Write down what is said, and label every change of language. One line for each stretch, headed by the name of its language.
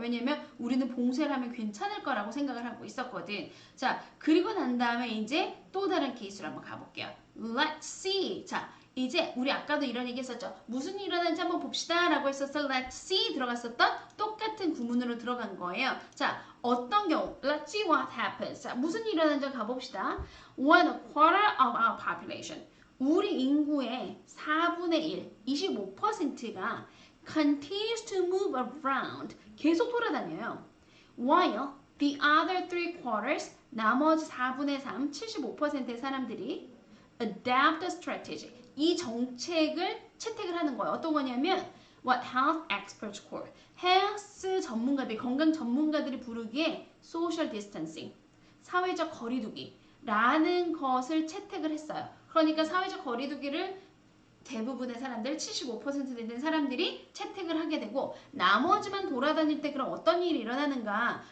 Korean: 왜냐면 우리는 봉쇄를 하면 괜찮을 거라고 생각을 하고 있었거든. 자, 그리고 난 다음에 이제 또 다른 케이스로 한번 가볼게요.
English: Let's see.
Korean: 자, 이제 우리 아까도 이런 얘기 했었죠. 무슨 일이 일어나는지 한번 봅시다 라고 했었어.
English: Let's see
Korean: 들어갔었던 똑같은 구문으로 들어간 거예요. 자, 어떤 경우
English: Let's see what happens.
Korean: 자, 무슨 일이 일어나는지 가봅시다.
English: When a quarter of our population
Korean: 우리 인구의 4분의 1, 25%가
English: continues to move around
Korean: 계속 돌아다녀요.
English: While The other 3/4,
Korean: 나머지 4분의 3, 75%의 사람들이
English: adapt a strategy.
Korean: 이 정책을 채택을 하는 거예요. 어떤 거냐면
English: what health experts call.
Korean: 헬스 전문가들, 건강 전문가들이 부르기에 social distancing. 사회적 거리두기라는 것을 채택을 했어요. 그러니까 사회적 거리두기를 대부분의 사람들, 75% 되는 사람들이 채택을 하게 되고 나머지만 돌아다닐 때 그럼 어떤 일이 일어나는가?